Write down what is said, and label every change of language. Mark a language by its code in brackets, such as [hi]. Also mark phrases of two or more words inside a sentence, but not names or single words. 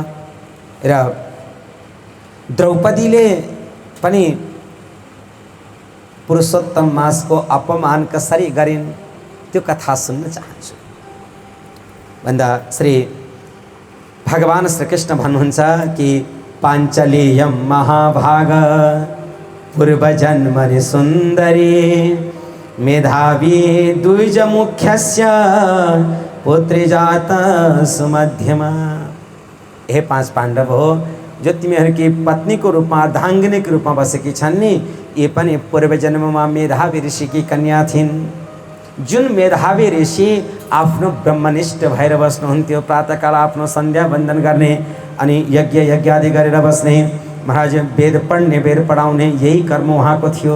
[ne] र द्रौपदीले पनि पुरुषोत्तम मासको अपमान कसरी गरिन् त्यो कथा सुन्न चाहन्छु भन्दा श्री भगवान श्री कृष्ण भन्नुहुन्छ कि [sa] पाञ्चलेयं महाभाग पूर्वजन्मनि सुन्दरी मेधावी द्विजमुख्यस्य पुत्री जात सुमध्यमा। [ne] हे पांच पाण्डव हो, जो तिमीहरूकी पत्नीको रूपमा अर्धाङ्गिनीको रूपमा बसेकी छन् नि, ये पनि पूर्व जन्ममा मेधावी ऋषिकी कन्या थिइन्। जुन मेधावी ऋषि आफ्नो ब्रह्मनिष्ठ भएर बस्नुहुन्थ्यो, प्रातःकाल आफ्नो सन्ध्या वन्दन गर्ने अनि यज्ञ यज्ञादि गरेर बस्ने, महाराज वेद पढ्ने वेद पढाउने यही कर्म उहाँको थियो।